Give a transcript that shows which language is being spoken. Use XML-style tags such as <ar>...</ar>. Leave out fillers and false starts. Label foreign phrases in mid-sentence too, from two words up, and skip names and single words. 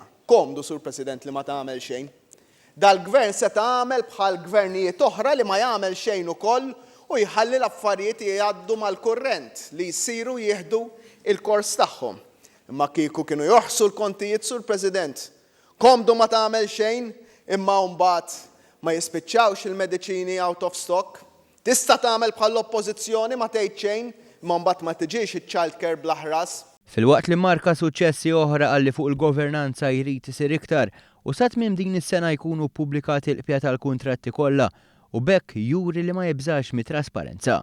<mt>Komdu, Sur President, li ma tagħmel xejn. Dal-gvern se tagħmel bħal gvernijiet oħra li ma jagħmel xejn ukoll u jħalli l-affarijiet jgħaddu mal-kurrent li jsiru jieħdu il-kors tagħhom. Imma kieku kienu joħsu l-kontijiet, Sur President, komdu ma tagħmel xejn imma mbagħad ma jispiċċawx il-mediċini</mt> <en>out of stock.</en> <mt>Tista' tagħmel bħall-oppożizzjoni ma tgħid xejn imma mbagħad ma tiġix iċ-</mt> <en>child care</en> <mt>bl-aħras. Fil-waqt li marka suċċessi oħra għalli fuq il-governanza jrid isir iktar u sa tmiem din is-sena jkunu ppubblikati l-qbja tal-kuntratti kollha u bekk juri li ma jibżax mit-trasparenza.</mt>